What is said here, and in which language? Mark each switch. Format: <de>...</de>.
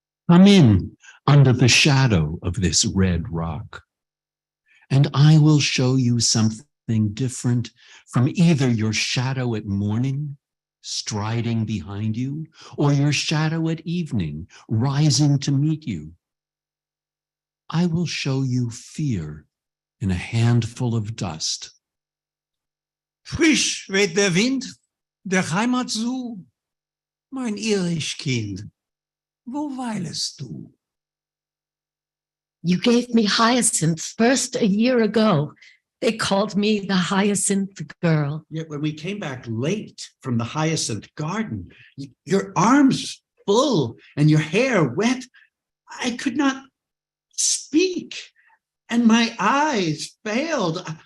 <en>Come in under the shadow of this red rock, and I will show you something different from either your shadow at morning, striding behind you, or your shadow at evening, rising to meet you. I will show you fear in a handful of dust.</en> <de>Frisch weht der Wind der Heimat zu, mein Irischkind, wo weilest du?</de> <en>You gave me hyacinth first a year ago. They called me the hyacinth girl. Yet when we came back late from the hyacinth garden, your arms full and your hair wet, I could not speak and my eyes failed.</en>